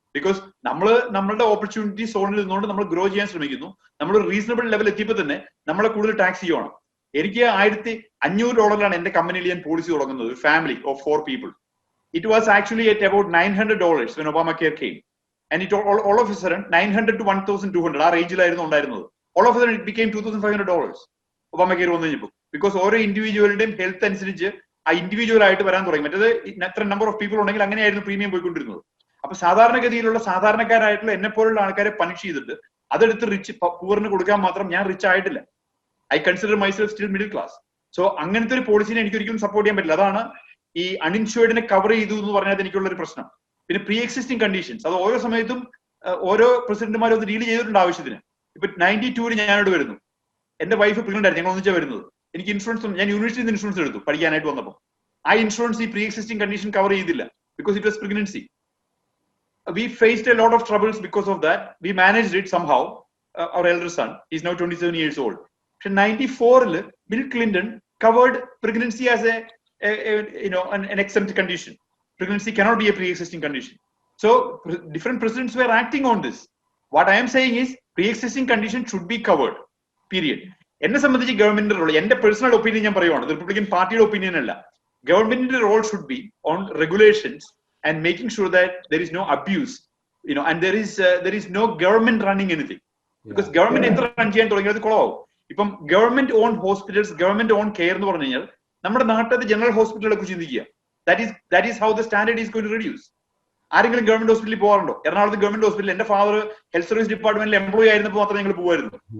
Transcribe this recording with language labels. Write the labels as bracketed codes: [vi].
[ml] Because നമ്മളുടെ opportunity സോണിൽ നിന്നുകൊണ്ട് നമ്മൾ ഗ്രോ ചെയ്യാൻ ശ്രമിക്കുന്നു. നമ്മൾ ഒരു റീസണബിൾ ലെവൽ എത്തിയപ്പോൾ തന്നെ നമ്മളെ കൂടുതൽ ടാക്സ് ചെയ്യണം. എനിക്ക് $1,500 എന്റെ കമ്പനിയിൽ ഞാൻ പോളിസി തുടങ്ങുന്നത്, ഒരു family of 4 people. [en] It was actually at about $900 when Obamacare came. and all of a sudden 900 to 1,200 [ml] ആ റേഞ്ചിലായിരുന്നു ഉണ്ടായിരുന്നത്. [en] All of a sudden it became $2,500 [ml] Obama care വന്നു കഴിഞ്ഞപ്പോൾ. ബിക്കോസ് ഓരോ ഇൻഡിവിജ്വലുടെയും ഹെൽത്ത് അനുസരിച്ച് ആ ഇൻഡിവിജ്വൽ ആയിട്ട് വരാൻ തുടങ്ങി. മറ്റേത് എത്ര നമ്പർ ഓഫ് പീപ്പിൾ ഉണ്ടെങ്കിൽ അങ്ങനെയായിരുന്നു പ്രീമിയം പോയിക്കൊണ്ടിരുന്നത്. അപ്പൊ സാധാരണഗതിയിലുള്ള സാധാരണക്കാരായിട്ടുള്ള എന്നെ പോലുള്ള ആൾക്കാരെ പണിഷ് ചെയ്തിട്ട് അതെടുത്ത് റിച്ച് പൂറിന് കൊടുക്കാൻ മാത്രം ഞാൻ റിച്ച് ആയിട്ടില്ല. [en] I consider myself still middle class. [ml] So അങ്ങനത്തെ ഒരു പോളിസിനെ എനിക്ക് ഒരിക്കലും സപ്പോർട്ട് ചെയ്യാൻ പറ്റില്ല. അതാണ് ഈ അൺഇൻഷുർഡിനെ കവർ ചെയ്തു എന്ന് പറഞ്ഞാൽ എനിക്കുള്ള ഒരു പ്രശ്നം. പിന്നെ പ്രീ എക്സിസ്റ്റിംഗ് കണ്ടീഷൻസ് അത് ഓരോ സമയത്തും ഓരോ പ്രസിഡന്റുമാരും അത് ഡീൽ ചെയ്തിട്ടുണ്ട് ആവശ്യത്തിന്. ഇപ്പൊ 92 ഞാനോട് വരുന്നു, എന്റെ വൈഫ് പ്രഗ്നന്റ് ആയിരുന്നു, ഞങ്ങൾ ഒന്നിച്ചാ വരുന്നത്. എനിക്ക് ഇൻഷുറൻസ്, ഞാൻ യൂണിവേഴ്സിറ്റിയിൽ നിന്ന് ഇൻഷുറൻസ് എടുത്തു പഠിക്കാനായിട്ട് വന്നപ്പോൾ. ആ ഇൻഷുറൻസ് ഈ പ്രീ എക്സിസ്റ്റിംഗ് കണ്ടീഷൻ കവർ ചെയ്തില്ല [en] Because it was pregnancy. We faced a lot of troubles because of that. We managed it somehow. Our elder son, he's now 27 years old. In 94, Bill Clinton covered pregnancy as an exempt condition. Pregnancy cannot be a pre-existing condition. So different presidents were acting on this. What I am saying is pre-existing condition should be covered. Period. [ml] എന്നെ സംബന്ധിച്ച് ഗവൺമെന്റിന്റെ role, എന്റെ personal opinion ഞാൻ പറയുവാണ്, Republican പാർട്ടിയുടെ opinion അല്ല. [en] ഗവൺമെന്റിന്റെ role should be on regulations and making sure that there is no abuse, and there is no government running anything, because government [ml] എന്ത് റൺ ചെയ്യാൻ തുടങ്ങിയത് കുളമാവും. ഇപ്പം government on hospitals, government on care എന്ന് പറഞ്ഞു കഴിഞ്ഞാൽ നമ്മുടെ നാട്ടിലെ ജനറൽ ഹോസ്പിറ്റലുകളെ കുറിച്ച് ചിന്തിക്കുക. [en] that is how the standard is going to reduce. [ml] ആരെങ്കിലും ഗവൺമെന്റ് ഹോസ്പിറ്റലിൽ പോകാറുണ്ടോ? എറണാകുളത്ത് ഗവൺമെന്റ് ഹോസ്പിറ്റലിൽ എന്റെ ഫാദർ ഹെൽത്ത് സർവീസ് ഡിപ്പാർട്ട്മെന്റിൽ എംപ്ലോയി ആയിരുന്നപ്പോൾ മാത്രമേ ഞങ്ങൾ പോകുമായിരുന്നു.